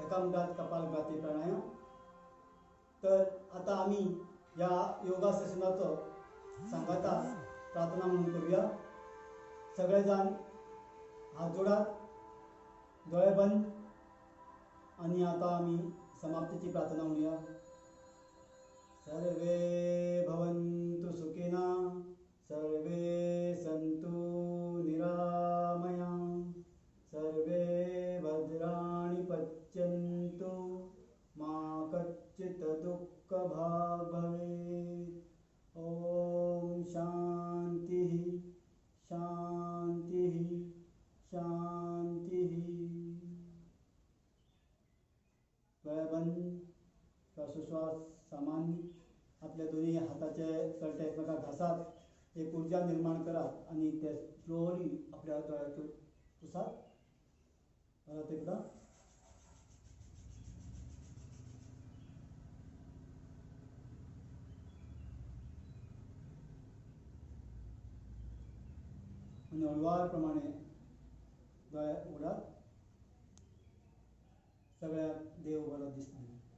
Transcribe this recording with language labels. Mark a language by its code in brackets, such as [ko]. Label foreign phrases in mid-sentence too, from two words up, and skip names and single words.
[kok] एका मिनटात कपालभाती प्राणायाम. तर आता आमी ह्या योगा सेशनाचो सांगाता प्रार्थना म्हणून करूया. सगळे जाण हात जोडात, दोळे बंद आणि आता आमी समाप्तीची प्रार्थना म्हणूया. [sa] सर्वे भवन्तु सुखिनः, सर्वे सन्तु निरामयाः, सर्वे भद्राणि पश्यन्तु, मा कच्चित् दुःखभाग् भवेत्. ओम शांति शांति शांति. [kok] डोळे बंद, श्वासोश्वास सामान्य. आपल्या दोन्ही हाताचे तळटे एकमेकाक घासात. एक ऊर्जा निर्माण करात आणि ते स्लोली आपल्या दोळ्यातून पुसात. परत एकदा. आणि हळुवार प्रमाणे दोळे उगडात. सगळ्याक देव बरो दीस दिवं.